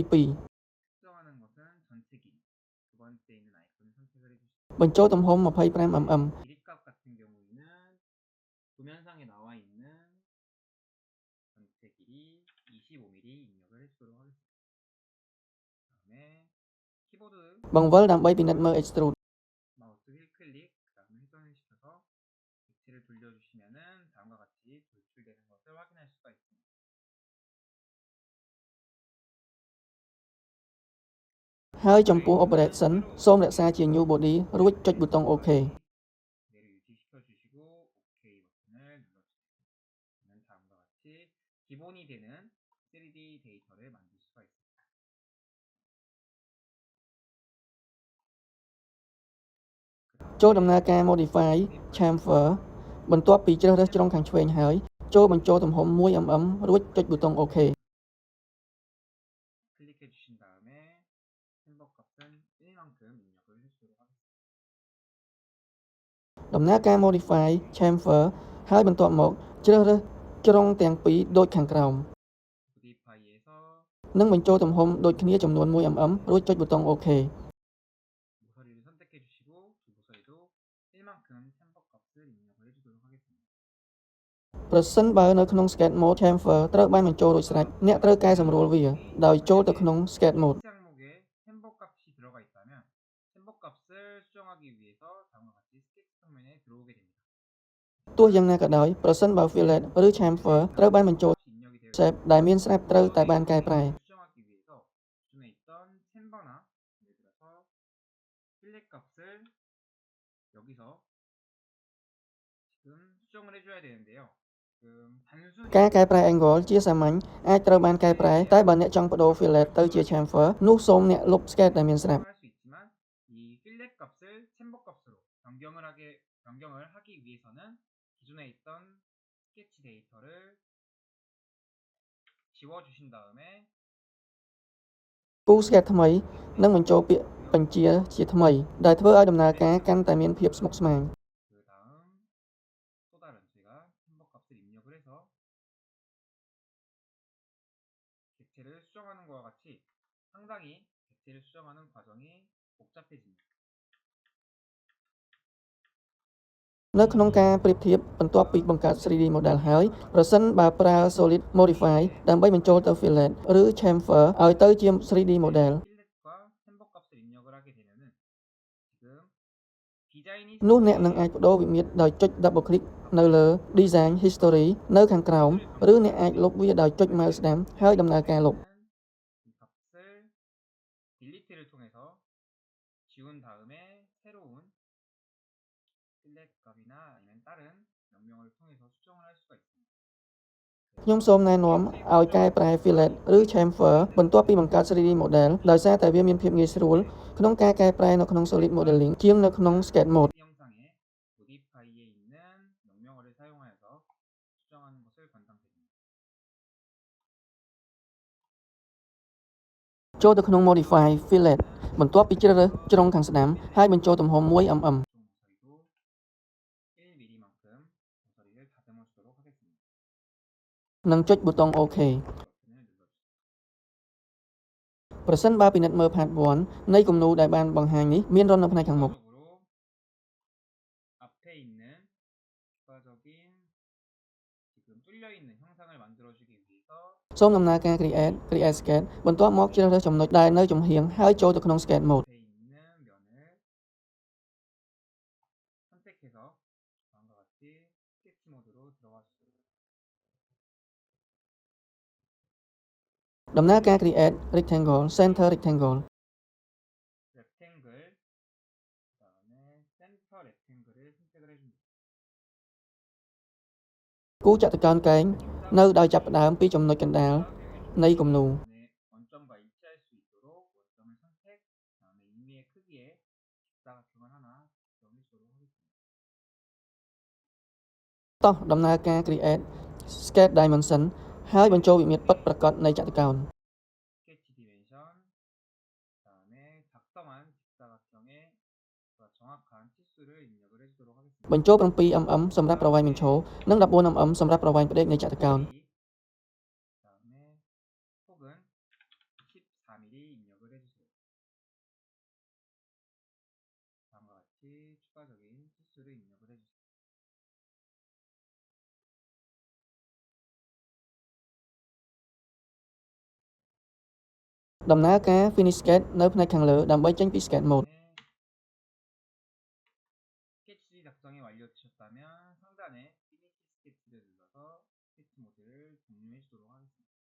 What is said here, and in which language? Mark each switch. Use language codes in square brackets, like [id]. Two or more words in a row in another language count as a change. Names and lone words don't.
[ko] 측정하는 것은 전체 길이. 두 번째 있는 아이콘을 선택을 해주시고 [km] 2 បញ្ចូលទំហំ 25mm [ko] 길이값 같은 경우에는 도면상에 나와 있는 전체 길이 25mm 입력을 해주도록 하겠습니다. 다음에 키보드 [km] បង្វិលដើម្បីពិនិត្យមើល extrude [ko] 마우스 휠 클릭, 그 다음에 회전을 시켜서 객체를 돌려주시면은 다음과 같이 돌출되는 것을 확인할 수가 있습니다. [km] ហើយចំពោះ operation សូមរក្សាជា [en] new body [km] រួចចុចប៊ូតុង OK [ko] 그대로 유지시켜 주시고 OK 버튼을 눌러주세요. 그러면 다음과 같이 기본이 되는 3D 데이터를 만들 수가 있습니다. [km] ចូលដំណើរការ [en] modify chamfer [km] បន្ទាប់ពីជ្រើសរើសជ្រុងខាងឆ្វេងហើយចូលបញ្ចូលទំហំ 1mm រួចចុចប៊ូតុង OK [ko] 클릭해 주신 다음에 챔버 값은 1만큼 입력을 해주도록 하겠습니다. [km] ដំណើរការ [en] modify chamfer [km] ហើយបន្ទាប់មកជ្រើសរើសជ្រុងទាំងពីរដូចខាងក្រោម [ko] 모디파이에서 [km] និងបញ្ចូលទំហំដូចគ្នាចំនួន 1mm រួចចុចប៊ូតុង OK [ko] 모서리를 선택해 주시고 두 모서리도 1만큼 챔버 값을 입력을 해주도록 하겠습니다. [km] ប្រសិនបើនៅក្នុង [en] sketch mode chamfer [km] ត្រូវបានបញ្ចូលរួចស្រេចអ្នកត្រូវកែសម្រួលវាដោយចូលទៅក្នុង [en] sketch mode [ko] X 항목에 챔버 값이 들어가 있다면 챔버 값을 수정하기 위해서 다음과 같이 스케치 평면에 들어오게 됩니다. [km] ទោះយ៉ាងណាក៏ដោយប្រសិនបើ fillet ឬ chamfer ត្រូវបានបញ្ចូល [ko] 값이 입력이 되어 [km] shape ដែលមានស្រាប់ត្រូវតែបានកែប្រែ [ko] 수정하기 위해서 기존에 있던 챔버나 예를 들어서 필렛 값을 여기서 지금 수정을 해줘야 되는데요. 지금 단순히 [km] ការកែប្រែ angle ជាសាមញ្ញអាចត្រូវបានកែប្រែតែបើអ្នកចង់បដូរ fillet ទៅជា chamfer នោះសូមអ្នកលុប sketch ដែលមានស្រាប់ [ko] 할 수 있지만 이 필렛 값을 챔버 값으로 변경을 하기 위해서는 기존에 있던 스케치 데이터를 지워주신 다음에 [km] គូ sketch ថ្មីនិងបញ្ចូលពាក្យបញ្ជាជាថ្មីដែលធ្វើឲ្យដំណើរការកាន់តែមានភាពស្មុគស្មាញ [ko] 그 다음 또 다른 저희가 챔버 값을 입력을 해서 객체를 수정하는 것과 같이 상당히 객체를 수정하는 과정이 복잡해집니다. [km] នៅក្នុងការប្រៀបធៀបបន្ទាប់ពីបង្កើត [en] 3D model [km] ហើយប្រសិនបើប្រើ [en] solid modify [km] ដើម្បីបញ្ចូលទៅ fillet ឬ chamfer ឲ្យទៅជា [en] 3D model [ko] 필렛과 챔버 값을 입력을 하게 되면은 지금 디자인이 [km] នោះអ្នកនឹងអាចបដូរវិមាត្រដោយចុច [en] double click [km] នៅលើ [en] design history [km] នៅខាងក្រោមឬអ្នកអាចលុបវាដោយចុច mouse ស្ដាំហើយដំណើរការលុប [ko] 이 값을 딜리트를 통해서 지운 다음에 새로운 필렛 값이나 아니면 다른 명령을 통해서 수정을 할 수가 있습니다. [km] ខ្ញុំសូមណែនាំឲ្យកែប្រែ fillet ឬ chamfer បន្ទាប់ពីបង្កើត [en] 3D model [km] ដោយសារតែវាមានភាពងាយស្រួលក្នុងការកែប្រែនៅក្នុង [en] solid modeling [km] ជាងនៅក្នុង [en] sketch mode [ko] 이 영상에 모디파이에 있는 명령어를 사용하여서 수정하는 것을 권장드립니다. [km] ចូលទៅក្នុង [en] modify fillet [km] បន្ទាប់ពីជ្រើសរើសជ្រុងខាងស្ដាំហើយបញ្ចូលទំហំ 1mm [ko] 모서리도 1mm만큼 모서리를 다듬어 주도록 하겠습니다. [km] និងចុចប៊ូតុង OK [ko] 버튼을 눌러주세요. [km] ប្រសិនបើពិនិត្យមើល part 1នៃគំនូរដែលបានបង្ហាញនេះមានរន្ធនៅផ្នែកខាងមុខ [ko] 추가적으로 앞에 있는 추가적인 지금 뚫려 있는 형상을 만들어주기 위해서 [km] សូមដំណើរការ [en] create sketch [km] បន្ទាប់មកជ្រើសរើសចំណុចដែលនៅចំហៀងហើយចូលទៅក្នុង [en] sketch mode [ko] 앞에 있는 면을 선택해서 다음과 같이 스케치 모드로 들어가 주세요. [km] ដំណើរការ [en] create rectangle center rectangle [ko] 렉탱글 그다음에 센터 렉탱글을 선택을 해줍니다. [km] គូចតុកោណកែងនៅដោយចាប់ផ្ដើមពីចំណុចកណ្ដាលនៃគំនូរ [ko] 네, 원점과 일치할 수 있도록 원점을 선택, 그다음에 임의의 크기에 직사각형을 하나 정해주도록 하겠습니다. [km] តោះដំណើរការ [en] create sketch dimension [km] ហើយបញ្ចូលវិមាត្រពិតប្រាកដនៃចតុកោណ [ko] 스케치 디멘션, 그다음에 작성한 직사각형의 정확한 치수를 입력을 해주도록 하겠습니다. [km] បញ្ចូល 7mm សម្រាប់ប្រវែងបញ្ឈរនិង 14mm សម្រាប់ប្រវែងផ្ដេកនៃចតុកោណ [ko] 그다음에 폭은 14mm 입력을 해주세요. 다음과 같이 추가적인 치수를 입력을 해주세요. [km] ដំណើរការ [en] finish sketch [km] នៅផ្នែកខាងលើដើម្បីចេញពី [en] sketch mode [ko] 스케치 작성이 완료되셨다면 상단에 피니시 스케치를 눌러서 스케치 모드를 종료해 주도록 하겠습니다.